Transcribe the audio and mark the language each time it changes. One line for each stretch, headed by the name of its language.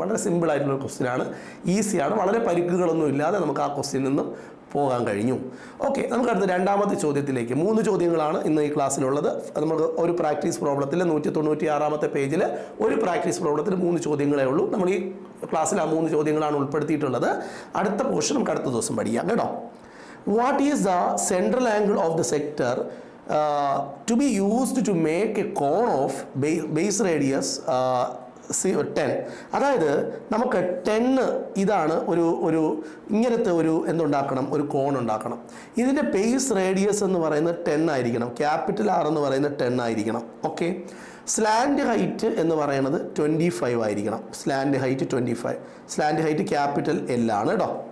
Malayalam: വളരെ സിമ്പിൾ ആയിട്ടുള്ള ക്വസ്റ്റ്യനാണ്, ഈസിയാണ്, വളരെ പരിക്കുകളൊന്നും ഇല്ലാതെ നമുക്ക് ആ ക്വസ്റ്റ്യനിൽ നിന്നും പോകാൻ കഴിഞ്ഞു. ഓക്കെ, നമുക്ക് അടുത്ത രണ്ടാമത്തെ ചോദ്യത്തിലേക്ക്. 3 ചോദ്യങ്ങളാണ് ഇന്ന് ഈ ക്ലാസ്സിലുള്ളത്. നമുക്ക് ഒരു പ്രാക്ടീസ് പ്രോബ്ലത്തിൽ 196 പേജിൽ ഒരു പ്രാക്ടീസ് പ്രോബ്ലത്തിൽ 3 ചോദ്യങ്ങളേ ഉള്ളൂ. നമ്മൾ ഈ ക്ലാസ്സിൽ ആ 3 ചോദ്യങ്ങളാണ് ഉൾപ്പെടുത്തിയിട്ടുള്ളത്. അടുത്ത പോർഷൻ നമുക്ക് അടുത്ത ദിവസം പഠിക്കാം കേട്ടോ.
English: What is the central angle of the sector to be used to make a cone of base radius 10?
Malayalam: അതായത് നമുക്ക് 10 ഇതാണ് ഒരു ഇങ്ങനത്തെ ഒരു എന്തുണ്ടാക്കണം? ഒരു കോൺ ഉണ്ടാക്കണം. ഇതിൻ്റെ ബേസ് റേഡിയസ് എന്ന് പറയുന്നത് 10 ആയിരിക്കണം. ക്യാപിറ്റൽ R എന്ന് പറയുന്നത് 10 ആയിരിക്കണം. ഓക്കെ, സ്ലാൻഡ് ഹൈറ്റ് എന്ന് പറയുന്നത് 25 ആയിരിക്കണം. Slant height 25. Slant height capital L ആണ് കേട്ടോ.